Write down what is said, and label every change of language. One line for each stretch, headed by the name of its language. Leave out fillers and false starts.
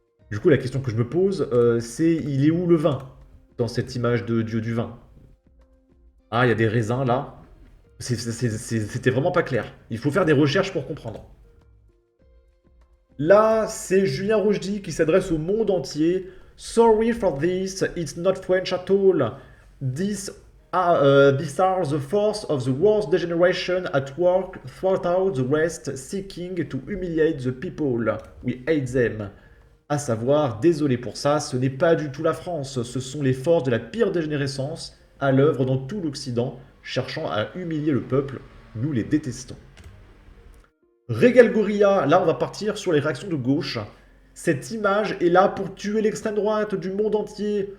French: Du coup, la question que je me pose, c'est il est où le vin dans cette image de dieu du vin? Ah, il y a des raisins là. C'était vraiment pas clair. Il faut faire des recherches pour comprendre. Là, c'est Julien Rochdy qui s'adresse au monde entier.
English: Sorry for this, it's not French at all. These are the force of the worst degeneration at work throughout the West, seeking to humiliate the people. We hate them.
French: À savoir, désolé pour ça, ce n'est pas du tout la France, ce sont les forces de la pire dégénérescence à l'œuvre dans tout l'Occident, cherchant à humilier le peuple, nous les détestons. Régal Gorilla, là on va partir sur les réactions de gauche. Cette image est là pour tuer l'extrême droite du monde entier.